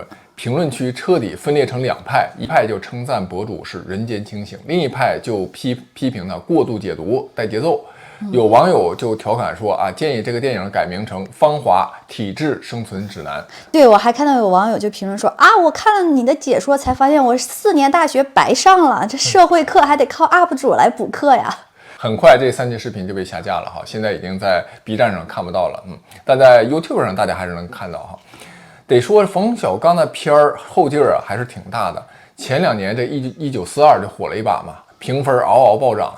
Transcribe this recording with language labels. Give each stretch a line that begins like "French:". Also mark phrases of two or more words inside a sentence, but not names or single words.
Chinese: 評論區徹底分裂成2派，一派就稱讚博主是人間清醒，另一派就批評他過度解讀帶節奏。有網友就調侃說建議這個電影改名成《芳華體質生存指南》。对，我還看到有網友就評論說我看了你的解說才發現我4年大學白上了，這社會課還得靠 UP 主來補課呀。很快這3期視頻就被下架了哈，現在已經在 B 站上看不到了，但在 YouTube 上大家還是能看到哈。得說冯小刚的片兒後勁還是挺大的。前2年这1942就火了一把嘛，評分嗷嗷暴漲。